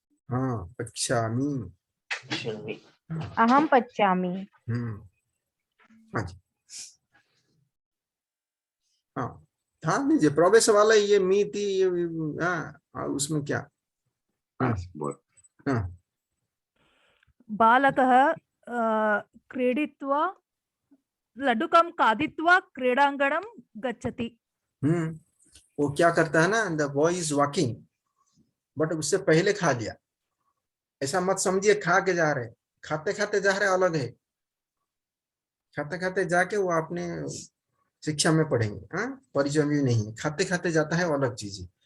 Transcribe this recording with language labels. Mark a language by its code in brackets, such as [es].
[sa] हाँ, पच्यामि, अहम पच्यामि। [hi] हाँ जी, हाँ, ध्यान दीजिए, प्रवेश वाला ये मी थी, ये उसमें क्या? [sa] बालकः क्रीडित्वा लड्डुकं खादित्वा क्रीडाङ्गणं गच्छति। [hi] वो क्या करता है ना, [en] the boy is walking [hi] but उससे पहले खा लिया। ऐसा मत समझिए खा के जा रहे, खाते खाते जा रहे अलग है, खाते खाते जाके वो अपने शिक्षा में पढ़ेंगे, हाँ परिचय भी नहीं है, खाते खाते जाता है वो अलग चीज है।